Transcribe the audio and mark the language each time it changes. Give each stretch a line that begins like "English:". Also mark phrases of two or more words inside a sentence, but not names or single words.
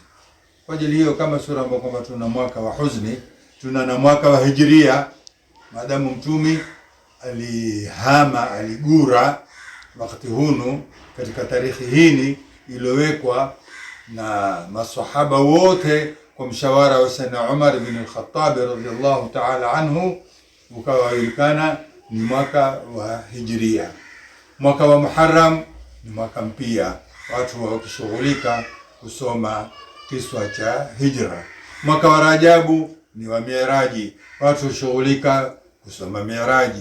Swahili: Kwa ajili hiyo, kama sura ambayo kwamba tuna mwaka wa huzuni, tuna na mwaka wa Hijria. Maadamu Mtume aligura wakati hunu katika tarehe hii iliyowekwa na maswahaba wote kwa mshawara wa Sayyidina Umar ibn al-Khattab
Arabic: رضي الله تعالى عنه,
Swahili: ukawajulikana ni mwaka wa Hijria. Mwaka wa Muharram ni mwaka mpya, watu wakishughulika kusoma kiswa cha Hijra. Mwaka wa Rajabu ni wa Miraji, watu hushughulika kusoma Miraji.